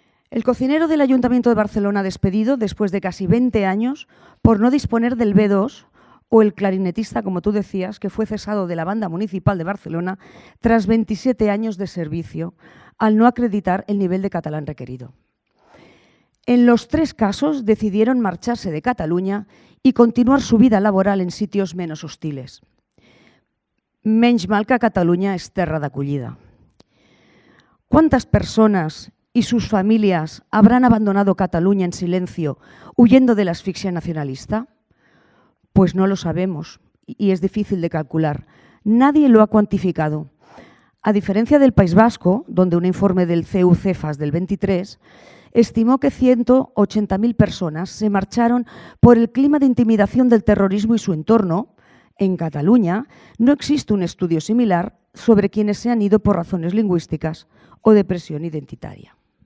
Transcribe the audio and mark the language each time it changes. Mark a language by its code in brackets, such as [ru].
[es] El cocinero del Ayuntamiento de Barcelona despedido después de casi 20 años por no disponer del B2, o el clarinetista, como tú decías, que fue cesado de la Banda Municipal de Barcelona tras 27 años de servicio, al no acreditar el nivel de catalán requerido. En los 3 casos decidieron marcharse de Cataluña y continuar su vida laboral en sitios menos hostiles. [ca] Menys mal que Cataluña és terra d'acollida. [es] ¿Cuántas personas y sus familias habrán abandonado Cataluña en silencio, huyendo de la asfixia nacionalista? Pues no lo sabemos y es difícil de calcular. Nadie lo ha cuantificado. A diferencia del País Vasco, donde un informe del CEU-CEFAS del 23 estimó que 180.000 personas se marcharon por el clima de intimidación del terrorismo y su entorno, en Cataluña no existe un estudio similar sobre quienes se han ido por razones lingüísticas o de presión identitaria.